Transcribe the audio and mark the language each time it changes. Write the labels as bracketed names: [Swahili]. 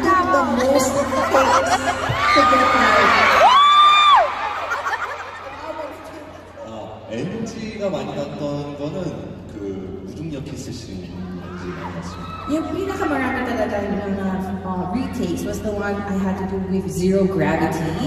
[English] The most takes to get married. [Korean] NG가 많이 났던 거는 그 무중력 키스 씬 NG 많이 났습니다. [Filipino] Yung pinakamarami talaga yung mga retakes [English] was the one I had to do with zero gravity.